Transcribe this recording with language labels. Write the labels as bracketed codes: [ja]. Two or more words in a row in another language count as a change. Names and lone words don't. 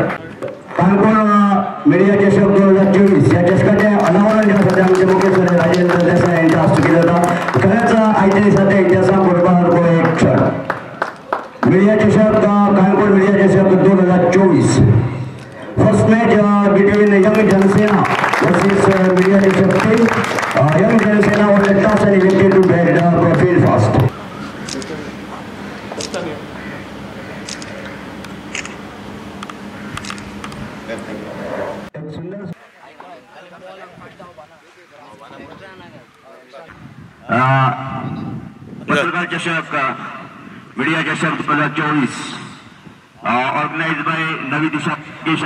[kok] काणकोण मिडिया चषक 2024 ह्या चषकाचें अनावरण जे आसा ते आमचे मुखेल राजेंद्र देसाई यांच्या हस्तुकी जाता. खरेंच आयच्या दिसा ते इतिहासाक बरोवपाक एक क्षण. [en] Media Chashak Canacona Media Chashak 2024 first match between Young Jansena versus Media Chashak team. Young Jansena wanted toss and elected to bat field fast. Patrakar Chashak Media Chashak 2024 organised by Navi Disha Education.